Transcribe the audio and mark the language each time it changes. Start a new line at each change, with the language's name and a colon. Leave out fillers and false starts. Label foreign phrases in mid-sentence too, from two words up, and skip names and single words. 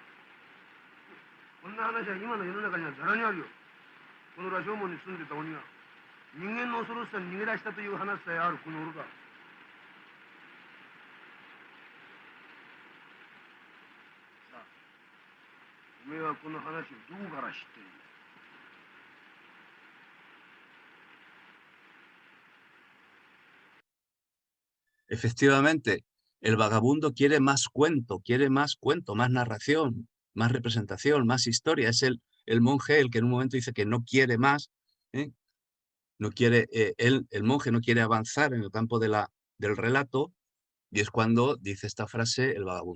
Japanese: こんな話は今の世の中にはざらにあるよ。この羅生門に住んでた鬼が人間の恐ろしさに逃げ出したという話さえあるこの愚か。さあ、おめえはこの話をどこから知っているんだ。
Spanish: Efectivamente, el vagabundo quiere más cuento, más narración, más representación, más historia. Es el monje el que en un momento dice que no quiere más, no quiere, el monje no quiere avanzar en el campo del relato, y es cuando dice esta frase el vagabundo.